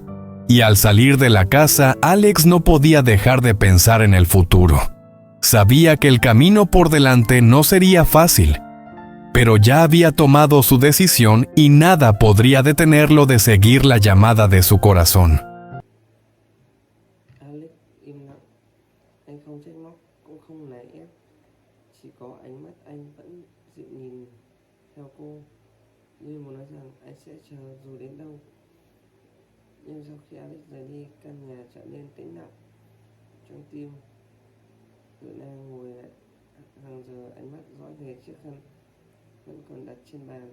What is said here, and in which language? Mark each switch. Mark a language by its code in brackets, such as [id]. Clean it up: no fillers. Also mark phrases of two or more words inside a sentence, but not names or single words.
[es] Y al salir de la casa, Alex no podía dejar de pensar en el futuro. Sabía que el camino por delante no sería fácil, pero ya había tomado su decisión y nada podría detenerlo de seguir la llamada de su corazón. [vi] Alex im lặng, anh không trách móc cũng không nài ép, chỉ có ánh mắt anh vẫn dịu nhìn theo cô, như muốn nói rằng anh sẽ chờ dù đến đâu. Nhưng sau khi Alex rời đi, căn nhà trở nên tĩnh lặng. Trong tim Tự Na ngồi lại hàng giờ, ánh mắt dõi về chiếc khăn vẫn còn đặt trên bàn.